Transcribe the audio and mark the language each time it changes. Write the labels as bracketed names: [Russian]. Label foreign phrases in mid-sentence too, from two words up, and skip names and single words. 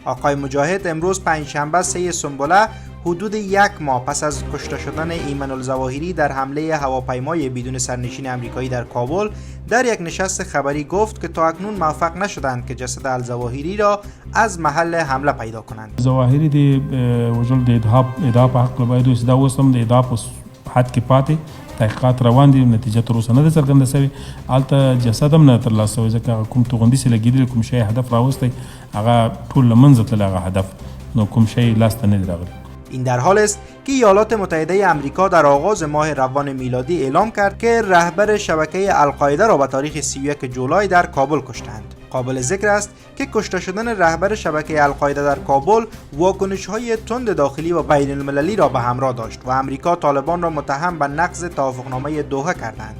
[Persian] آقای مجاهد امروز پنجشنبه 3 سنبله حدود 1 ماه پس از کشته شدن ایمن الظواهری در حمله هواپیمای بدون سرنشین آمریکایی در کابل در یک نشست خبری گفت که تا اکنون موفق نشدند که جسد الظواهری را از محل حمله پیدا کنند. [Pashto] ظواهری دی وجل د ادعا په حق باید اوس دا اوسم د ادعا په حد کې پاتې تحقیقات روان دي، نتیجه تر اوسه نه ده څرګنده شوې. هلته جسد هم نه ترلاسه شوی ځکه هغه کوم توغندي چې لګېدلي کوم شی هدف راوستی هغه ټول له منځه تللی هغه هدف، نو کوم شی لاسته نه دی راغلی. [Persian] این در حال است که ایالات متحده آمریکا در آغاز ماه روان میلادی اعلام کرد که رهبر شبکه القاعده را به تاریخ 31 جولای در کابل کشتند. قابل ذکر است که کشته شدن رهبر شبکه القاعده در کابل واکنش‌های تند داخلی و بین المللی را به همراه داشت و آمریکا طالبان را متهم به نقض توافقنامه دوحه کردند.